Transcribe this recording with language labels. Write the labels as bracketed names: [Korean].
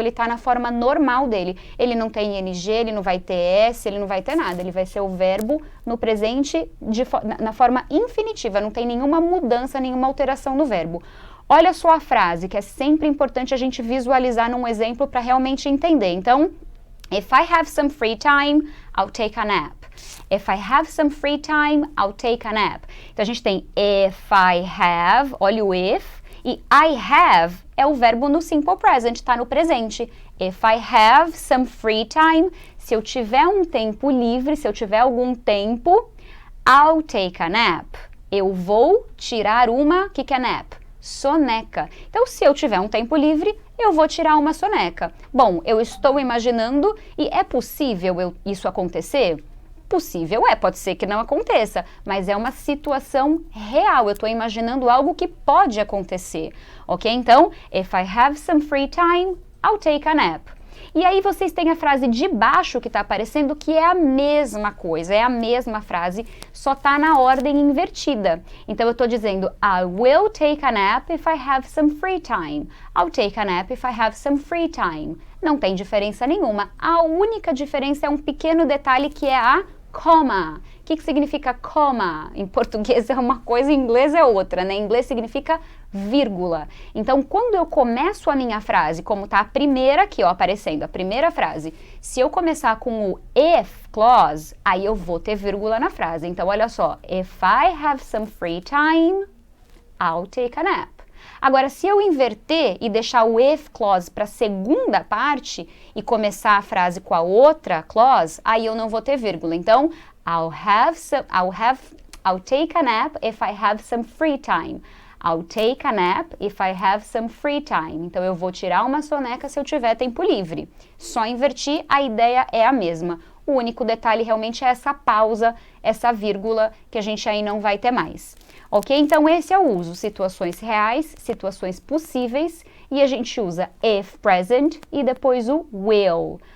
[Portuguese] Ele está na forma normal dele. Ele não tem ing, ele não vai ter s, ele não vai ter nada. Ele vai ser o verbo no presente na forma infinitiva. Não tem nenhuma mudança, nenhuma alteração no verbo. Olha só a frase, que é sempre importante a gente visualizar num exemplo para realmente entender. Então, [English] if I have some free time, I'll take a nap. If I have some free time, I'll take a nap. [Portuguese] Então a gente tem [English] if I have, [Portuguese] olha o if, e [English] I have [Portuguese] é o verbo no simple present, está no presente. [English] If I have some free time, [Portuguese] se eu tiver um tempo livre, se eu tiver algum tempo, [English] I'll take a nap. [Portuguese] Eu vou tirar uma, o que é nap? Soneca. Então, se eu tiver um tempo livre, eu vou tirar uma soneca. Bom, eu estou imaginando e é possível isso acontecer? Possível pode ser que não aconteça, mas é uma situação real, eu estou imaginando algo que pode acontecer, ok? Então, [English] if I have some free time, I'll take a nap. [Portuguese] E aí vocês têm a frase de baixo que está aparecendo, que é a mesma coisa, é a mesma frase, só está na ordem invertida. Então eu estou dizendo, [English] I will take a nap if I have some free time. I'll take a nap if I have some free time. [Portuguese] Não tem diferença nenhuma. A única diferença é um pequeno detalhe que é a comma. O que significa comma? Em português é uma coisa, em inglês é outra, né? Em inglês significa vírgula. Então, quando eu começo a minha frase, como tá a primeira aqui, ó, aparecendo, a primeira frase, se eu começar com o if clause, aí eu vou ter vírgula na frase. Então, olha só, [English] if I have some free time, I'll take a nap. [Portuguese] Agora, se eu inverter e deixar o if clause para a segunda parte e começar a frase com a outra clause, aí eu não vou ter vírgula. Então, [English] I'll take a nap if I have some free time. I'll take a nap if I have some free time. [Portuguese] Então, eu vou tirar uma soneca se eu tiver tempo livre. Só invertir, a ideia é a mesma. O único detalhe realmente é essa pausa, essa vírgula, que a gente aí não vai ter mais. Ok? Então, esse é o uso. Situações reais, situações possíveis, e a gente usa if present e depois o will.